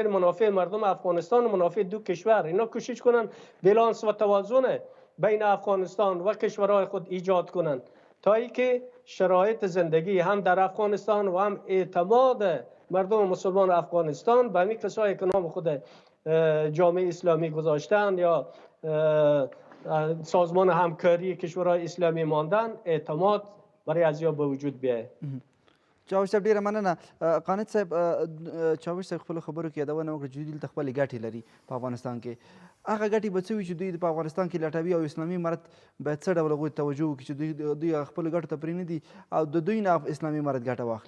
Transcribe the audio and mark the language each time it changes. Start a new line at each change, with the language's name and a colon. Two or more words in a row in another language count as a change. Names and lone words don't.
Persian: منافع مردم افغانستان و منافع دو کشور اینا کوشش کنن بالانس و توازن بین افغانستان و کشورهای خود ایجاد کنن تا اینکه شرایط زندگی هم در افغانستان و هم اعتماد مردم مسلمان افغانستان به همین کسایی که نام خود جامعه اسلامی گذاشتن یا سازمان همکاری کشورهای اسلامی ماندن اعتماد برای ازیا به وجود بیاید.
Pashto: چاوش صاحب ډیره مننه. قانت صاحب، چاوش صاحب خپلو خبرو کې یادونه وکړه چې دوی دلته خپلې ګټې لري په افغانستان کې. هغه ګټې به څه وي چې دوی په افغانستان کې لټوي او اسلامي امارت باید څه ډول هغوی ته توجه وکړي چې دوی خپلو ګټو ته پرېنږدي او د دوی نه اسلامي امارت ګټه واخلي؟